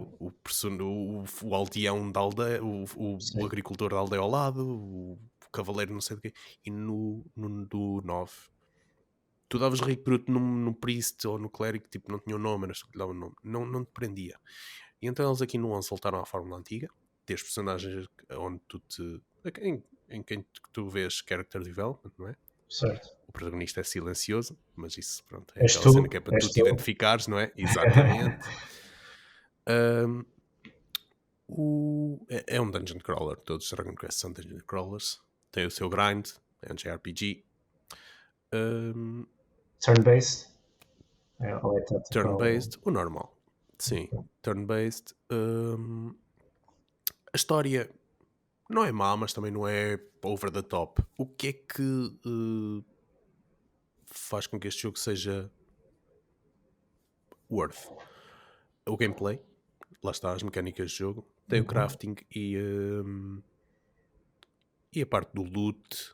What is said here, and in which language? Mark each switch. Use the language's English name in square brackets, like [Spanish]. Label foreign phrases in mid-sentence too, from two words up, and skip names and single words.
[Portuguese] O aldeão da aldeia, o agricultor da aldeia ao lado, o cavaleiro não sei do quê. E no do 9 tu davas recruto no priest ou no clérigo, tipo, não tinha o nome, era só que lhe dava o nome. Não te prendia. E então eles aqui no 11 voltaram à fórmula antiga. Tens personagens onde tu em quem tu vês [English] character development, [Portuguese] não é? Certo. O protagonista é silencioso, mas isso, pronto, é És aquela tu, cena que é para tu te identificares, não é? Exatamente. É um [English] dungeon crawler. [Portuguese] Todos os Dragon Quest são [English] dungeon crawlers. [Portuguese] Tem o seu grind, é um JRPG. Turn-based? Turn-based, o normal. Sim, turn-based. A história não é má, mas também não é [English] over the top. [Portuguese] O que é que faz com que este jogo seja worth? O gameplay, lá está, as mecânicas de jogo, tem o crafting e a parte do loot.